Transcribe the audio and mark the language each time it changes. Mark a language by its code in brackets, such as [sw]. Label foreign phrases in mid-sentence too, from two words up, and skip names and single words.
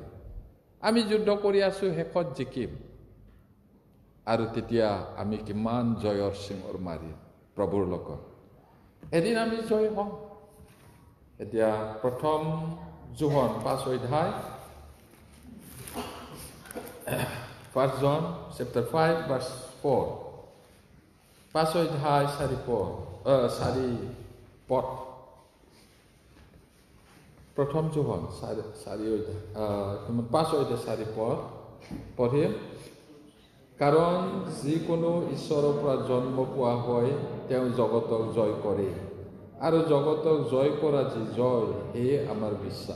[as] আমি যুদ্ধ কৰি আছো, শেষত জিকিম, আৰু তেতিয়া আমি কিমান জয়ৰ চিঙৰ মাৰিম প্ৰভুৰ লগত, এদিন আমি জয় হম। এতিয়া প্ৰথম যোহন 5 অধ্যায়, [en] 1 John chapter 5 verse 4, [as] 5 অধ্যায় 4 পদ। প্ৰথম যোহন 5 অধ্যায় 4 পদ পঢ়িম। কাৰণ যিকোনো ঈশ্বৰৰ পৰা জন্ম পোৱা হয় তেওঁ জগতক জয় কৰে, আৰু জগতক জয় কৰা যি জয়, সেয়ে আমাৰ বিশ্বাস।